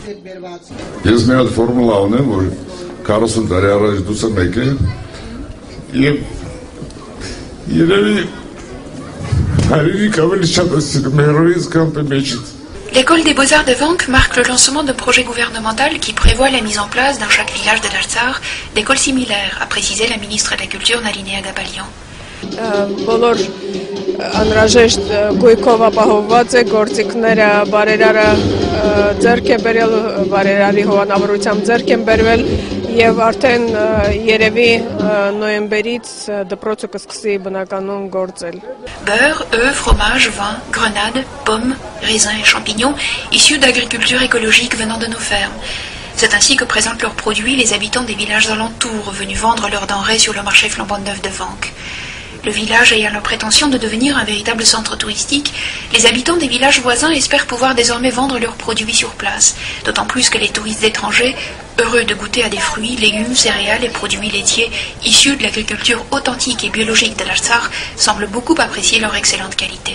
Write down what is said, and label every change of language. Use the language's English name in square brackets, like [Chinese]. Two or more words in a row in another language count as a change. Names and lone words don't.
[French] L'école des beaux-arts de Vanques marque le lancement d'un projet gouvernemental qui prévoit la mise en place dans chaque village de l'Artsakh d'écoles similaires, a précisé la ministre de la Culture Nalinea Gabalian. [Armenian] Բոլոր անհրաժեշտ գույքով ապահովված է, գործիքները բարերարը ձեռք է բերել, բարերարի հովանավորությամբ ձեռք են բերվել եւ արդեն երևի նոյեմբերից դպրոցը կսկսի բնականում գործել. [French] Beurre, œufs, fromage, vin, grenades, pommes, raisins et champignons issus d'agriculture écologique venant de nos fermes. C'est ainsi que présentent leurs produits les habitants des villages alentours venus vendre leurs denrées sur le marché flambant neuf de Vanques. Le village ayant la prétention de devenir un véritable centre touristique, les habitants des villages voisins espèrent pouvoir désormais vendre leurs produits sur place, d'autant plus que les touristes étrangers, heureux de goûter à des fruits, légumes, céréales et produits laitiers issus de l'agriculture authentique et biologique de l'Artsakh, semblent beaucoup apprécier leur excellente qualité.